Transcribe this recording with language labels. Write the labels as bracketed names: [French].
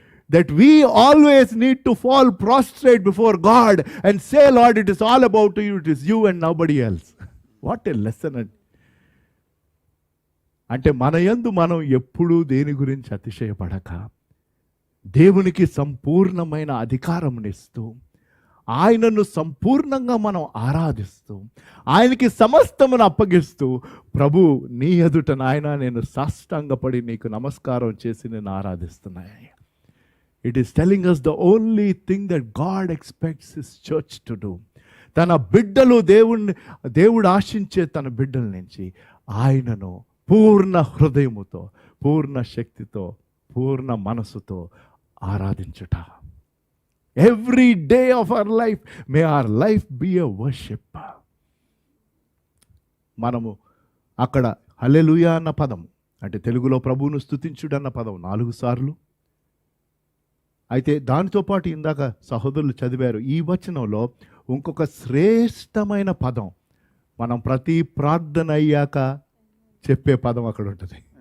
[English] That we always need to fall prostrate before God and say, Lord, it is all about you, it is you and nobody else. What a lesson. [Telugu] అంటే మన యందు మనం ఎప్పుడూ దేని గురించి అతిశయపడక, దేవునికి సంపూర్ణమైన అధికారమునిస్తూ, ఆయనను సంపూర్ణంగా మనం ఆరాధిస్తూ, ఆయనకి సమస్తమును అప్పగిస్తూ, ప్రభు నీ ఎదుట నాయన నేను సాష్టాంగపడి నీకు నమస్కారం చేసి నేను ఆరాధిస్తున్నాను. [English] It is telling us the only thing that God expects His church to do. [Telugu] తన బిడ్డలు దేవుడు ఆశించే తన బిడ్డల నుంచి ఆయనను పూర్ణ హృదయముతో, పూర్ణ శక్తితో, పూర్ణ మనసుతో ఆరాధించుట. [English] Every day of our life, may our life be a worship. [Telugu] మనము అక్కడ హల్లెలూయా అన్న పదం, అంటే తెలుగులో ప్రభువును స్తుతించుడు అన్న పదం 4 సార్లు. అయితే దానితో పాటు ఇందాక సహోదరులు చదివారు, ఈ వచనంలో ఇంకొక శ్రేష్టమైన పదం, మనం ప్రతి ప్రార్థన అయ్యాక చెప్పే పదం అక్కడ ఉంటుంది.